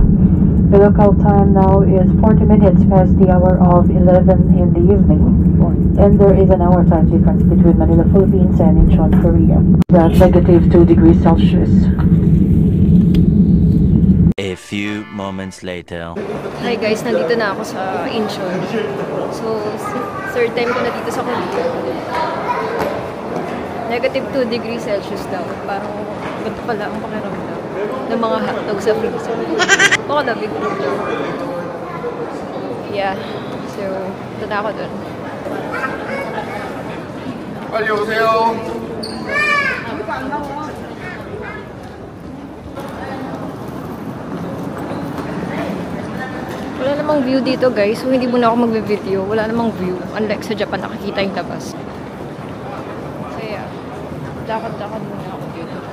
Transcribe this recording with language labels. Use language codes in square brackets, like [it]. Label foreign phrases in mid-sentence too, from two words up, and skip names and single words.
[en] The local time now is 40 minutes past the hour of 11 in the evening, and there is an hour time difference between Manila, Philippines and Incheon, Korea. That's -2 degrees Celsius. A few moments later. Hi guys, [tl] nandito na ako sa Incheon. So, third time ko na dito sa Korea. [en] Negative 2 degrees Celsius daw. [tl] Parang ganito pala ang pakiramdam ng mga hotdog sa freezer. Baka labig. Yeah. So, ito na ako dun. [ko] 빨리 오세요. [tl] Wala namang view dito guys, so hindi muna ako magbe-video. Wala namang view. Unlike sa Japan, nakikita yung labas. [en] So yeah, [tl] lakad-lakad muna ako dito.